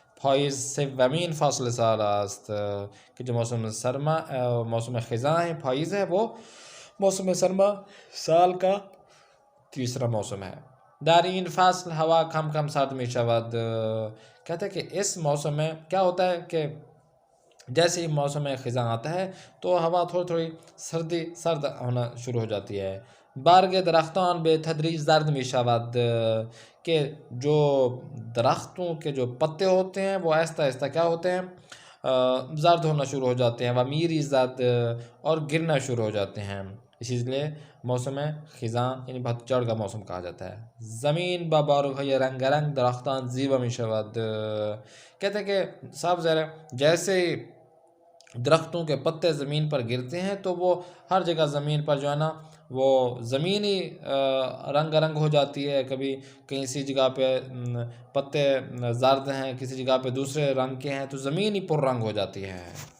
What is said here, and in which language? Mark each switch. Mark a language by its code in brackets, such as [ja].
[fa] پاییز سومین فصل سال است [ur] کہ جو موسم سرما موسم خزاں ہے پاییز ہے وہ موسم سرما سال کا تیسرا موسم ہے. [fa] در این فصل ہوا کم کم سرد می شود. [ur] کہتے ہیں کہ اس موسم میں کیا ہوتا ہے کہ جیسے ہی موسم خزاں آتا ہے تو ہوا تھوڑی تھوڑی سرد ہونا شروع ہو جاتی ہے. [fa] برگ درختان به تدریج زرد می شود [ur] کہ جو درختوں کے جو پتے ہوتے ہیں وہ آہستہ آہستہ کیا ہوتے ہیں زرد ہونا شروع ہو جاتے ہیں. و میری زد اور گرنا شروع ہو جاتے ہیں. اسی لیے موسم خزاں یعنی پتجھڑ کا موسم کہا جاتا ہے. [fa] زمین با بارگ‌های رنگ رنگ درختان زیبا می شود. [ur] کہتے ہیں کہ صاحب ذرا جیسے درختوں کے پتے زمین پر گرتے ہیں تو وہ ہر جگہ زمین پر جو ہے نا وہ زمینی رنگ رنگ ہو جاتی ہے. کبھی کسی جگہ پہ پتے زرد ہیں کسی جگہ پہ دوسرے رنگ کے ہیں تو زمین ہی پر رنگ ہو جاتی ہے.